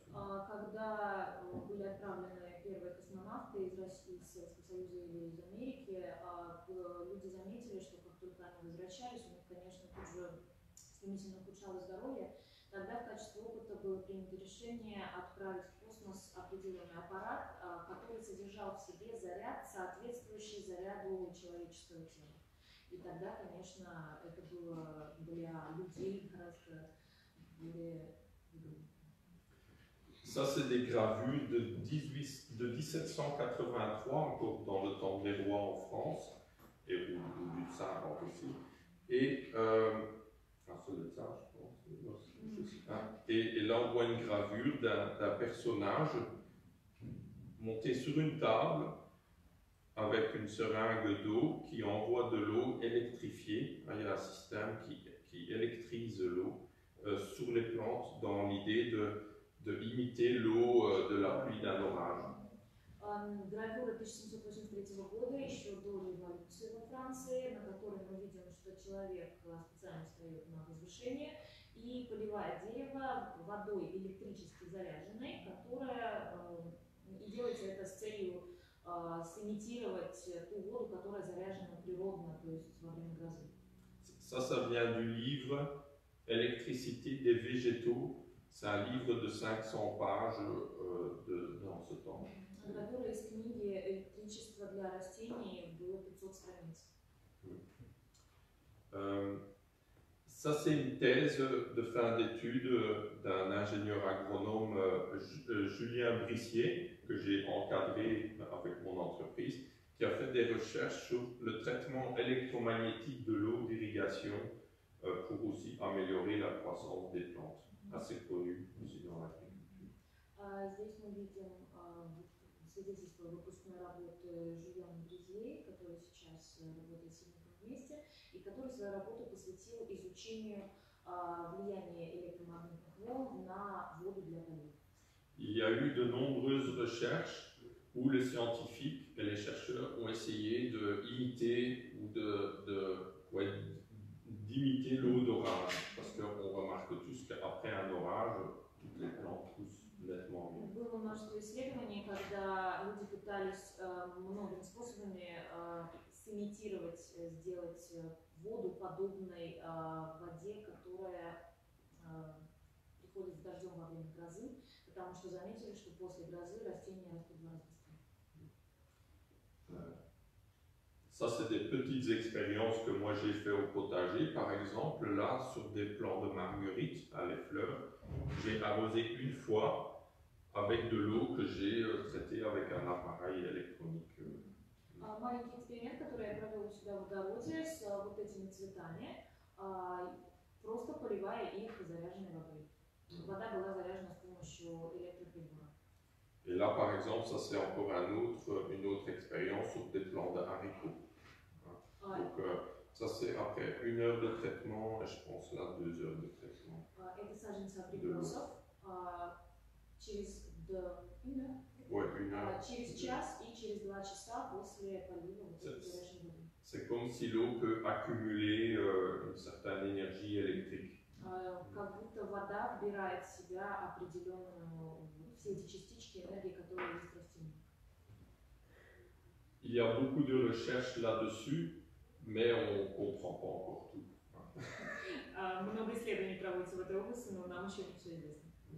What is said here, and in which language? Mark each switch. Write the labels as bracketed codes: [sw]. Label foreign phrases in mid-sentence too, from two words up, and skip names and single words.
[ru] Когда были отправлены первые космонавты из Советского Союза или из Америки, люди заметили, что как только они возвращались, у них, конечно, тут же стремительно ухудшалось здоровье. Тогда в качестве опыта было принято решение отправить в космос определенный аппарат, который содержал в себе заряд, соответствующий заряду человеческого тела. И тогда, конечно, это было для людей гораздо более выгодно. [fr] Ça, c'est des gravures de 1783, encore dans le temps des rois en France, et ou du tsar en Russie. Et c'est le tsar, je pense. Et là, on voit une gravure d'un personnage monté sur une table avec une seringue d'eau qui envoie de l'eau électrifiée. Il y a un système qui électrise l'eau sur les plantes dans l'idée de imiter l'eau de la pluie d'un orage. [ru] Гравюра 1783 года, еще до революции во Франции, на которой мы видим, что человек специально встает на возвышение и поливает дерево водой электрически заряженной, которая и делается это с целью сымитировать ту воду, которая заряжена природно, то есть во время грозы. [fr] Ça vient du livre Électricité des végétaux C'est un livre de 500 pages dans ce temps. [ru] Гравюра из книги «Электричество для растений» было 500 страниц. [fr] Ça, c'est une thèse de fin d'études d'un ingénieur agronome, Julien Brissier, que j'ai encadré avec mon entreprise, qui a fait des recherches sur le traitement électromagnétique de l'eau d'irrigation pour aussi améliorer la croissance des plantes. Assez connu aussi dans l'agriculture. [ru] Здесь мы видим свидетельство выпускной работы Жюльена Бризье, который сейчас работает с ним вместе, и который свою работу посвятил изучению влияния электромагнитных волн на воду для полива. [fr] Il y a eu de nombreuses recherches où les scientifiques et les chercheurs ont essayé d'imiter ou d'imiter l'eau d'orage, parce qu'on remarque tous qu'après un orage, toutes les plantes poussent nettement mieux. [ru] Было множество исследований, когда люди пытались многими способами сымитировать, сделать воду подобной воде, которая приходит с дождем во время грозы, потому что заметили, что после грозы растения растут в 2 раза быстрее. [fr] Ça, c'est des petites expériences que moi j'ai fait au potager. Par exemple, là, sur des plants de marguerite à les fleurs, j'ai arrosé une fois avec de l'eau que j'ai traitée avec un appareil électronique. [ru] Маленький эксперимент, который я провел у себя в огороде с вот этими цветами, просто поливая их заряженной водой. Вода была заряжена с помощью электроприбора. [fr] Et là, par exemple, ça c'est encore une autre expérience sur des plants de haricots. Donc, ça c'est après 1 heure de traitement, et je pense là 2 heures de traitement. [ru] Это саженцы абрикосов. Через 1 heure? [fr] Ouais, 1 heure. [ru] Через час и через 2 часа после полива вот этой заряженной воды. [fr] C'est comme si l'eau peut accumuler une certaine énergie électrique. [ru] Как будто вода вбирает в себя определенную, все эти частички энергии, которые есть в растении. [fr] Il y a beaucoup de recherches là-dessus, mais on ne comprend pas encore tout. [ru] Много исследований проводится в этой области, но нам еще не все известно.